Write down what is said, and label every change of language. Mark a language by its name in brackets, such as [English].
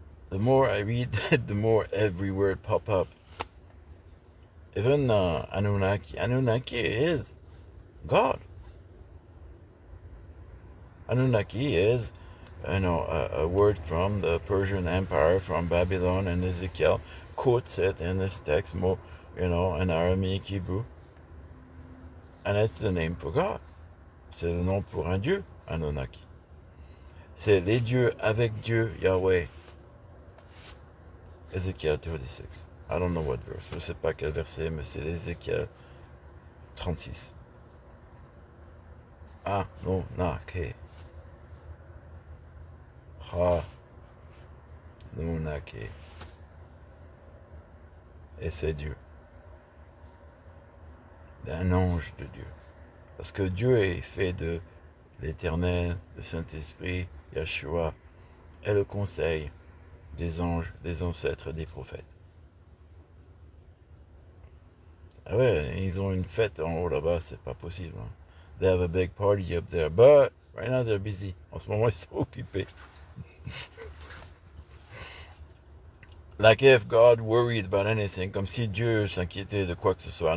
[English] The more I read, the more every word pop up. Even Anunnaki is God. Anunnaki is, a word from the Persian Empire, from Babylon, and Ezekiel quotes it in this text, in Aramaic Hebrew. And it's the name for God. [French] C'est le nom pour un Dieu, Anunnaki. C'est les dieux avec Dieu, Yahweh. Ezekiel 36. [English] I don't know what verse. [French] Je ne sais pas quel verset, mais c'est Ezekiel 36. Anunnaki. Anunnaki. Et c'est Dieu. Un ange de Dieu. Parce que Dieu est fait de l'Éternel, le Saint-Esprit, Yeshua, et le conseil des anges, des ancêtres, des prophètes. Ah ouais, ils ont une fête en haut là-bas, c'est pas possible. Hein. [English] They have a big party up there, but right now they're busy. [French] En ce moment, ils sont occupés. [English] Like if God worried about anything, [French] comme si Dieu s'inquiétait de quoi que ce soit.